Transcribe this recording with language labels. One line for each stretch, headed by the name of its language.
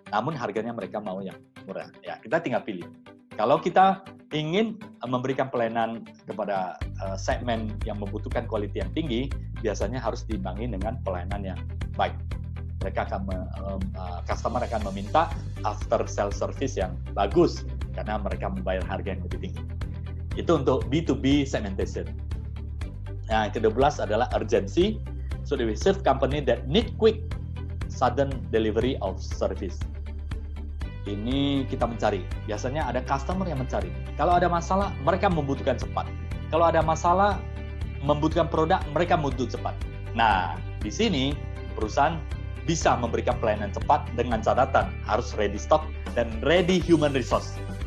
Indonesian: Namun harganya mereka mau yang murah. Ya, kita tinggal pilih. Kalau kita ingin memberikan pelayanan kepada segmen yang membutuhkan quality yang tinggi, biasanya harus diimbangi dengan pelayanan yang baik. Mereka akan customer akan meminta after sales service yang bagus karena mereka membayar harga yang lebih tinggi. Itu untuk B2B segmentation. Nah, yang ke-12 adalah urgency.
English: So we serve company that need quick sudden delivery of service.
Indonesian: Ini kita mencari. Biasanya ada customer yang mencari. Kalau ada masalah, mereka membutuhkan cepat. Kalau ada masalah membutuhkan produk, mereka membutuhkan cepat. Nah, di sini perusahaan bisa memberikan pelayanan cepat dengan catatan harus ready stock dan ready human resource.